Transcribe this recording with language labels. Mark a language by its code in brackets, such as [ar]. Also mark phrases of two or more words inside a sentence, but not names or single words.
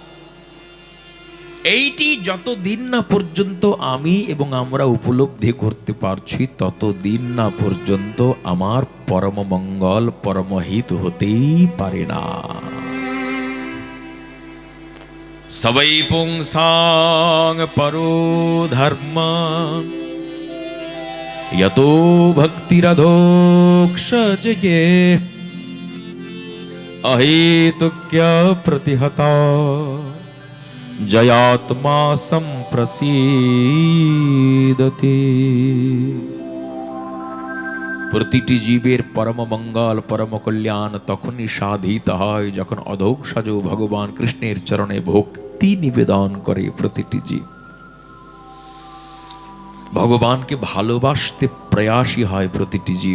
[bn] এইটি যতদিন না পর্যন্ত আমি এবং আমরা উপলব্ধি করতে পারছি, ততদিন না পর্যন্ত আমার পরম মঙ্গল, পরমহিত হতেই পারে না। [sa] সবৈ পুংসাং পরো ধর্ম यतो भक्तिरधोक्षजगे अहेतुक्य प्रतिहता जयात्मा सम्प्रसीदति। [bn] প্রতিটি জীবের পরম মঙ্গল, পরম কল্যাণ তখনই সাধিত হয় যখন অধোক্ষজ ভগবান কৃষ্ণের চরণে ভক্তি নিবেদন করে প্রতিটি জীব। ভগবানকে ভালোবাসতে প্রয়াসী হয় প্রতিটি জীব।